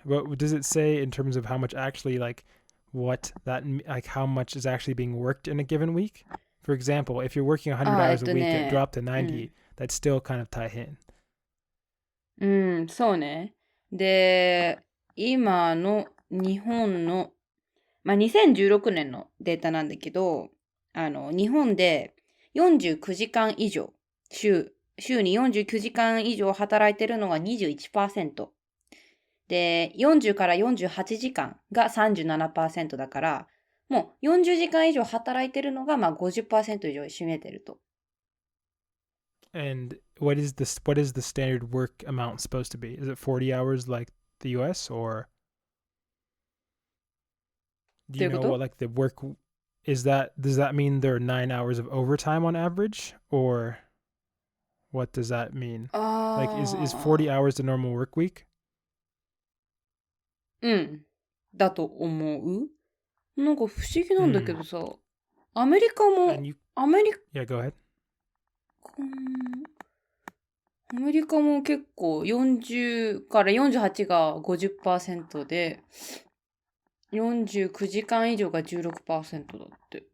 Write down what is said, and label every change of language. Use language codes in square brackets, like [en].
[en] What does it say in terms of how much actually like what that like how much is actually being worked in a given week? For example, if you're working 100 hours a week and it dropped to 90, that's still kind of 大変. [ja] うん、そうね。で、今の日本の、まあ、2016年のデータなんだけど、日本で49時間以上、週に49時間以上働いてるのが 21%。で、40から48時間が 37% だから、もう40時間以上働いてるのがまあ 50% 以上占めてると。 [en] And what is the standard work amount supposed to be? Is it 40 hours like the US, or do [ja] どういうこ [en] know what like the work is that does that mean there are 9 hours of overtime on average, or what does that mean? Like is 40 hours the normal work week? [ja] うん。だと思う。なんか不思議なんだけ Hmm. どさ、アメリカも、 [en] And you [ja] アメリカ、 [en] yeah, go ahead. [ja] アメリカも結構40から48が 50% で、49時間以上が 16% だって。